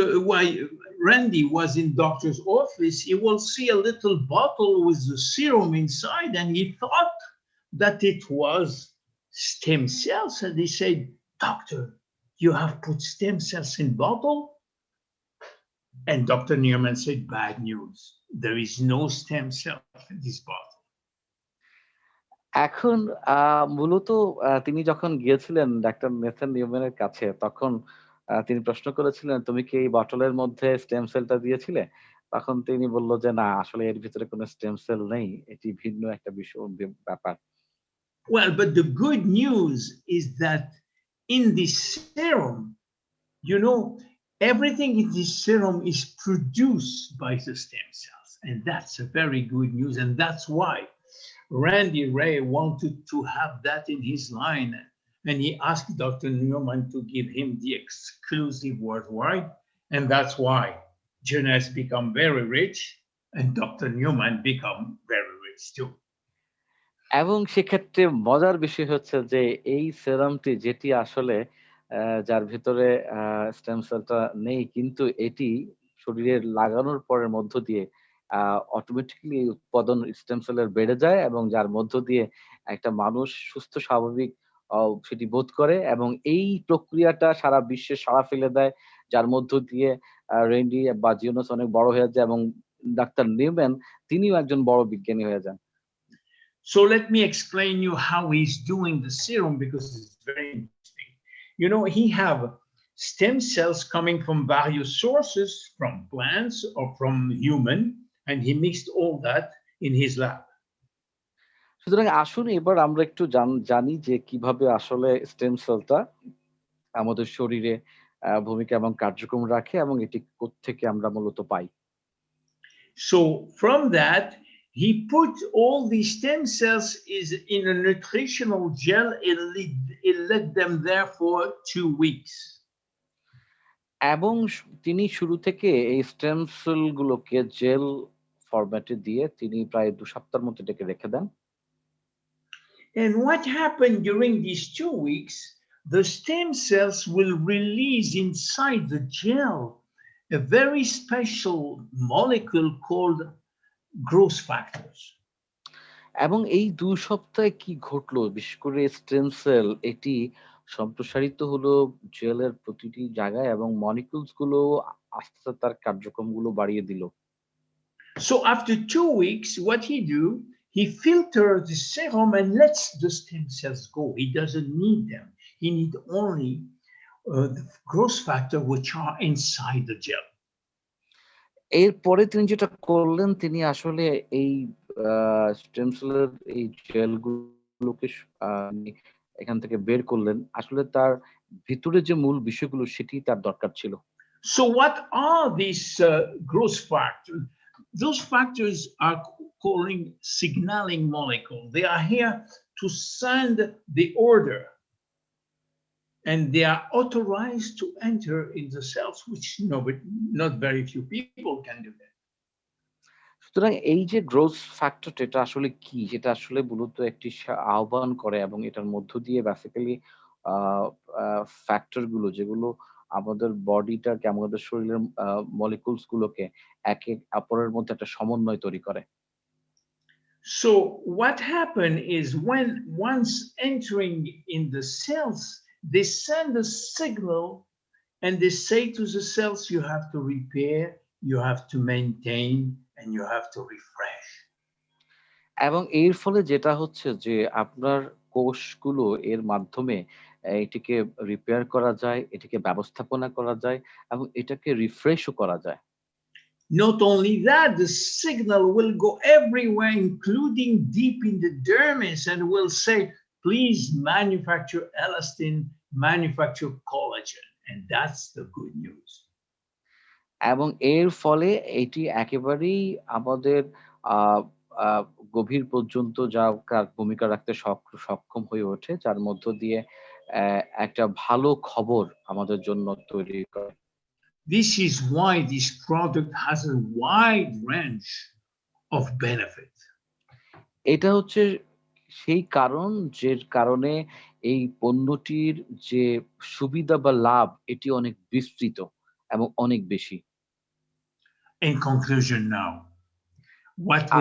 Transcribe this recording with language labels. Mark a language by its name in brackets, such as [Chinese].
[English] While Randy was in doctor's office, he will see a little bottle with the serum inside, and he thought that it was stem cells, and he said, "Doctor, you have put stem cells in bottle?" And Dr. Newman said, "Bad news. There is no stem cell in this bottle." [Bangla] এখন মূলত তিনি যখন গিয়েছিলেন doctor Nathan নিউম্যানের কাছে তখন তিনি প্রশ্ন করেছিলেন, "তুমি কি এই বটলের মধ্যে স্টেম সেলটা দিয়েছিলে?" তখন তিনি বলল যে, "না, আসলে এর ভিতরে কোনো স্টেম সেল নেই। এটি ভিন্ন একটা ব্যাপার।" [English] Well, but the good news is that in this serum, you know, everything in this serum is produced by the stem cells. And that's a very good news. And that's why Randy Ray wanted to have that in his line. And he asked Dr. Newman to give him the exclusive worldwide. And that's why Jonas become very rich and Dr. Newman become very rich too. [Bangla] এবং সেক্ষেত্রে মজার বিষয় হচ্ছে যে এই সেরামটি যেটি আসলে যার ভিতরে স্টেম সেলটা নেই, কিন্তু এটি শরীরে লাগানোর পরের মধ্য দিয়ে অটোমেটিক্যালি উৎপাদন স্টেম সেলের বেড়ে যায় এবং যার মধ্য দিয়ে একটা মানুষ সুস্থ স্বাভাবিক সেটি বোধ করে এবং এই প্রক্রিয়াটা সারা বিশ্বে সাড়া ফেলে দেয়, যার মধ্য দিয়ে রেন্ডি বা জিওনাস অনেক বড় হয়ে যায় এবং ডাক্তার নিউম্যান তিনিও একজন বড় বিজ্ঞানী হয়ে যান। [English] So let me explain you how he's doing the serum because it's very interesting. You know, he have stem cells coming from various sources, from plants or from human, and he mixed all that in his lab. [Bangla] সুতরাং আসুন এবার আমরা একটু জানি যে কিভাবে আসলে stem সেলটা আমাদের শরীরে ভূমিকা এবং কার্যক্রম রাখে এবং এটি কোত্থেকে আমরা মূলত পাই। [English] So from that, he put all these stem cells is in a nutritional gel. It let them there for 2 weeks. [Bangla] এবং তিনি শুরু থেকে এই স্টেম সেল গুলোকে জেল ফরম্যাটে দিয়ে তিনি প্রায় ২ সপ্তাহের মতো এটাকে রেখে দেন। [English] And what happened during these 2 weeks, the stem cells will release inside the gel a very special molecule called growth factors. [Bangla] এবং এই ২ সপ্তাহে কি ঘটলো? বিশেষ করে স্টেম সেল এটি সম্প্রসারিত হলো জেলের প্রতিটি জায়গায় এবং মলিকিউলস গুলো আস্তে, আস্তে তার কার্যক্রমগুলো বাড়িয়ে দিল। [English] So after 2 weeks, what he do, he filters the serum and lets the stem cells go. He doesn't need them. He need only the growth factor which are inside the gel. [Bangla] এরপরে তিনি যেটা করলেন তিনি আসলে এই stem সেলের এই জেলগুলোকে এখান থেকে বের করলেন। আসলে তার ভিতরে যে মূল বিষয়গুলো সেটি তার দরকার ছিল। [English] So what are these growth factors? Those factors are calling signaling molecule. They are here to send the order, and they are authorized to enter in the cells, which not very few people can do that. [Bangla] সুতরাং এই যে growth factor এটা আসলে কি? যেটা আসলে মূলত একটি আহ্বান করে এবং এটার মধ্য দিয়ে বেসিক্যালি আ আ ফ্যাক্টর গুলো যেগুলো আমাদের বডিটাকে আমাদের শরীরের মলিকিউলস গুলোকে একে অপরের মধ্যে একটা সমন্বয় তৈরি করে। [English] So what happened is when once entering in the cells, they send a signal and they say to the cells, you have to repair, you have to maintain, and you have to refresh. [Bangla] এবং এর ফলে যেটা হচ্ছে যে আপনার কোষগুলো এর মাধ্যমে এটিকে রিপেয়ার করা যায়, এটিকে ব্যবস্থাপনা করা যায় এবং এটাকে রিফ্রেশও করা যায়। [English] Not only that, the signal will go everywhere, including deep in the dermis, and will say, please manufacture elastin, manufacture collagen. And that's the good news. [Bangla] এবং এর ফলে এটি একেবারেই আমাদের আ আ গভীর পর্যন্ত ভূমিকা রাখতে সক্ষম হয়ে ওঠে, যার মধ্য দিয়ে একটা ভালো খবর আমাদের জন্য তৈরি করে। [English] This is why this product has a wide range of benefit. [Bangla] এটা হচ্ছে সেই কারণ যে কারণে এই পণ্যটির যে সুবিধা বা লাভ এটি অনেক বিস্তৃত এবং অনেক বেশি। [English] In conclusion now, what we